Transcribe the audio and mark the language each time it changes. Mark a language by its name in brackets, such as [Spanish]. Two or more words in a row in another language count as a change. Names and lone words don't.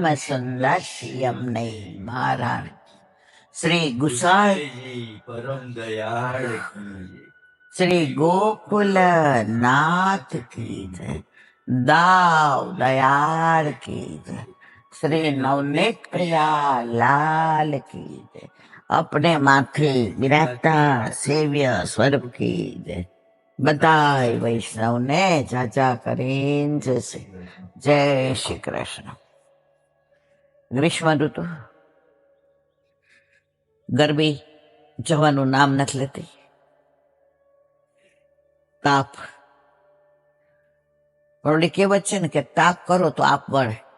[Hindi] सुंदर यमुने महाराज, श्री गुसाई परम दयाल की, श्री गोकुल नाथ की जय, दाव दयाल की जय, श्री नवनीत प्रिया लाल की जय, अपने माथे विराजता सेव्य स्वरूप की जय। [Gujarati] બધાય વૈષ્ણવને જાજા કરીને જશે. જય શ્રી કૃષ્ણ. ગ્રીષ્મ ઋતુ ગરમી જવાનું નામ નથી લેતી. તાપ, ઓલી કહેવત છે ને કે તાપ કરો તો આપ વળે.